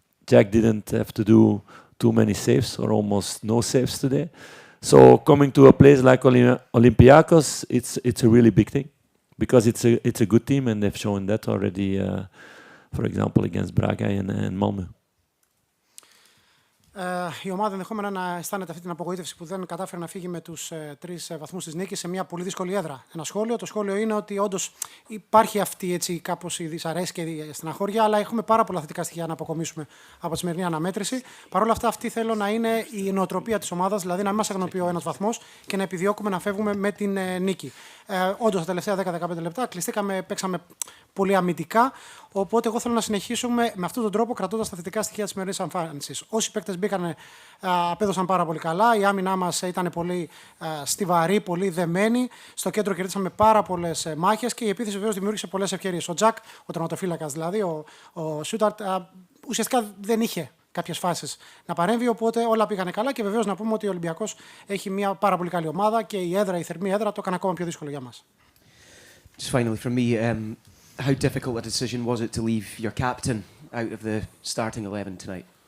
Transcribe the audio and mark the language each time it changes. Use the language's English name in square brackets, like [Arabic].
[English] Jack didn't have to do too many saves or almost no saves today. So coming to a place like Olympiacos, it's a really big thing because it's a good team and they've shown that already. For example, against Braga and Malmö. [Greek] Η ομάδα ενδεχόμενα να αισθάνεται αυτή την απογοήτευση που δεν κατάφερε να φύγει με τους 3 βαθμούς της νίκης σε μια πολύ δύσκολη έδρα. Ένα σχόλιο. Το σχόλιο είναι ότι όντως υπάρχει αυτή έτσι κάπως η δυσαρέσκεια και η στεναχώρια, αλλά έχουμε πάρα πολλά θετικά στοιχεία να αποκομίσουμε από τη σημερινή αναμέτρηση. Παρ' όλα αυτά, αυτή θέλω να είναι η νοοτροπία της ομάδας, δηλαδή να μην μας αγνοποιεί ο ένας βαθμός και να επιδιώκουμε να φεύγουμε με την νίκη. Όντως, τα τελευταία 10-15 λεπτά κλειστήκαμε, παίξαμε πολύ αμυντικά. Οπότε, εγώ θέλω να συνεχίσουμε με αυτόν τον τρόπο, κρατώντας τα θετικά στοιχεία της σημερινής εμφάνισης. Όσοι παίκτες μπήκαν, απέδωσαν πάρα πολύ καλά. Η άμυνά μας ήταν πολύ στιβαρή, πολύ δεμένη. Στο κέντρο κερδίσαμε πάρα πολλές μάχες και η επίθεση βεβαίως δημιούργησε πολλές ευκαιρίες. Ο Τζακ, ο τερματοφύλακας δηλαδή, ο Σούταρτ, ουσιαστικά δεν είχε κάποιες φάσεις να παρέμβει, οπότε όλα πήγανε καλά και βεβαίως να πούμε ότι ο Ολυμπιακός έχει μια πάρα πολύ καλή ομάδα και η θερμή έδρα το έκανε ακόμα πιο δύσκολο για μας. [English] Just finally from me, how difficult a decision was it to leave your captain out of the starting 11 tonight?